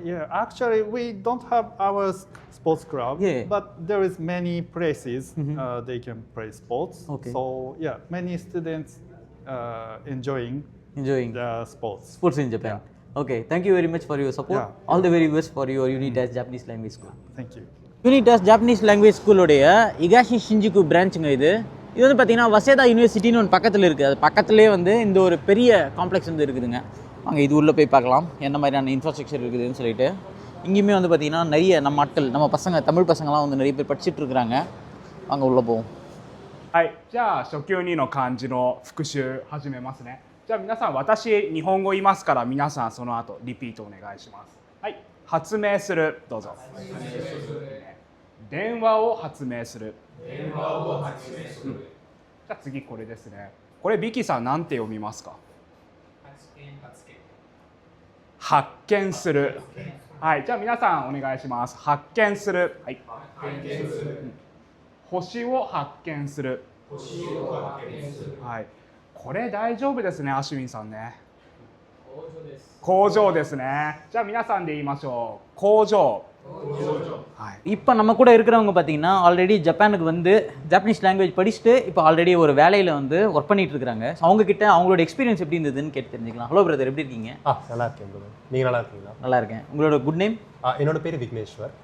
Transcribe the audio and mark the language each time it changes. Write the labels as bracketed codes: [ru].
[en] Actually, we don't have our sports club, but there is many places they can play sports. Okay. So many students enjoying the sports. Sports in Japan. Okay, thank you very much for your support. All the very best for your Unitas Japanese Language School. Thank you. [ta] Unitas Japanese Language School உடைய இகாஷி Shinjuku பிரான்ச்சுங்க இது. இது வந்து பார்த்தீங்கன்னா வசேதா யூனிவர்சிட்டின்னு ஒன்று பக்கத்தில் இருக்குது. அது பக்கத்துலேயே வந்து இந்த ஒரு பெரிய காம்ப்ளெக்ஸ் வந்து இருக்குதுங்க. அங்கே இது உள்ளே போய் பார்க்கலாம் என்ன மாதிரியான இன்ஃப்ராஸ்ட்ரக்சர் இருக்குதுன்னு சொல்லிட்டு. இங்கேயுமே வந்து பார்த்திங்கன்னா நிறைய நம்ம ஆட்கள், நம்ம பசங்க, தமிழ் பசங்களாம் வந்து நிறைய பேர் படிச்சுட்டு இருக்கிறாங்க. அங்கே உள்ளே போவோம். [ja] はい、じゃあ初級2の漢字の復習始めますね。じゃあ皆さん私日本語言いますから皆さんその後リピートお願いします。はい、発明するどうぞ。電話を発明する。電話を発明する。じゃあ次これですね。これビキさんなんて読みますか？発見する。はい、じゃあ皆さんお願いします。発見する。はい。発見する。星を発見する。星を発見する。はい。これ大丈夫ですね、アシュウィンさんね。工場です。工場ですね。じゃあ皆さんで言いましょう。工場。 [ta] இப்போ நம்ம கூட இருக்கிறவங்க பார்த்தீங்கன்னா ஆல்ரெடி ஜப்பானுக்கு வந்து ஜாப்பனீஸ் லாங்குவேஜ் படிச்சுட்டு இப்போ ஆல்ரெடி ஒரு வேலையில் வந்து ஒர்க் பண்ணிட்டு இருக்காங்க. ஸோ அவங்க கிட்ட அவங்களோட எக்ஸ்பீரியன்ஸ் எப்படி இருந்ததுன்னு கேட்டு தெரிஞ்சுக்கலாம். ஹலோ பிரதர், எப்படி இருக்கீங்க? நல்லா இருக்கேன் பிரதர். நீங்கள் நல்லா இருக்கீங்களா? நல்லா இருக்கேன். உங்களோட குட் நேம்? என்னோட பேர் விக்னேஸ்வர்.